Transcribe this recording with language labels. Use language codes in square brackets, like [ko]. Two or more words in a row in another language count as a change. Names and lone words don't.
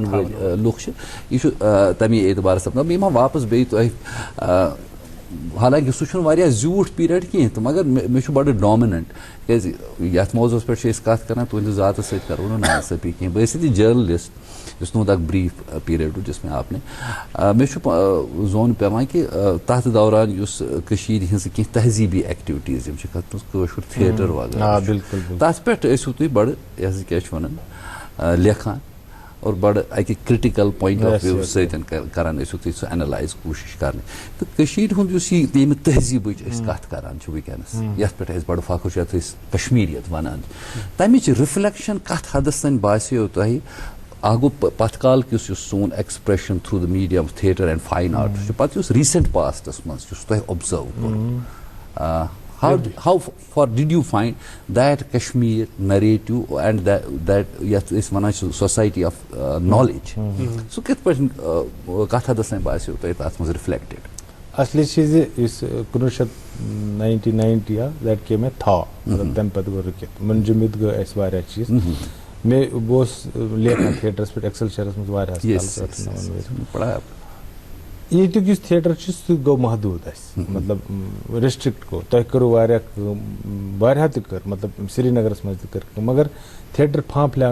[ks] وٲلۍ لُکھ چھِ یہِ چھُ تمی اعتبار سپدان بہٕ یِمہٕ واپس بیٚیہِ تۄہہِ حالانکہ سُہ چھُنہٕ واریاہ زیوٗٹھ پیٖریڈ کینٛہہ تہٕ مگر مےٚ چھُ بڑٕ ڈامِننٹ کیازِ یتھ موضوعس پٮ۪ٹھ چھِ أسۍ کتھ کران تُہنٛدِ ذاتس سۭتۍ کرو نہٕ ناانصٲفی کینٛہہ بہٕ ٲسِتھ یہِ جرنلسٹ یُس تُہُنٛد اکھ بریٖف پیٖریڈ روٗد [ur] جس میں آپ نے [ks] مےٚ چھُ زوٚن پیٚوان کہِ تتھ دوران یُس کٔشیٖرِ ہٕنٛز کینٛہہ تہذیٖبی ایکٹِوِٹیٖز یِم چھِ کتھ منٛز کٲشُر تھیٹر وغیرہ تتھ پٮ۪ٹھ ٲسِو تُہۍ بڑٕ یہِ حظ کیاہ چھِ ونان لیکھان اور بڑٕ اکہِ [en] critical point of view [ks] سۭتۍ کران ٲسِو تُہۍ سُہ اینالایز کوٗشش کرنٕچ تہٕ کٔشیٖرِ ہُنٛد یُس یہِ ییٚمہِ تہذیٖبٕچ أسۍ کتھ کران چھِ وٕنکیٚنس یتھ پٮ۪ٹھ أسۍ بڑٕ فخر چھِ یتھ أسۍ کشمیٖریت ونان تمِچ رِفلیکشن کتھ حدس تانۍ باسیو تۄہہِ اکھ گوٚو پتھ کالُک یُس سون ایکسپریشن [en] through the medium theatre and fine arts [ks] چھُ پتہٕ یُس [en] recent pasts [ks] منٛز یُس تۄہہِ اوبزرو کوٚر [en] how far did you find that Kashmir narrative and that [ks] یتھ أسۍ ونان چھِ [en] society of knowledge [ks] سُہ کِتھ پٲٹھۍ کتھ حدس تانۍ باسیو تۄہہِ تتھ منٛز رِفلیکٹڈ اصلی چیٖز یُس 1990 [en] that came [ks] اے تھا مطلب تمہِ پتہٕ گوٚو رُکِتھ مُنجمد گٔے اَسہِ واریاہ چیٖز مےٚ بہٕ اوسُس لیکھان تھیٹرس پٮ۪ٹھ ایکسل شہرس منٛز واریاہس کالس ییٚتیُک یُس تھیٹر چھُ سُہ گوٚو محدوٗد اَسہِ مطلب رِسٹرکٹ گوٚو تۄہہِ کٔرٕو واریاہ کٲم واریاہو تہِ کٔر مطلب سرینگرس منٛز تہِ کٔر کٲم مگر تھیٹر پھانٛپھلیو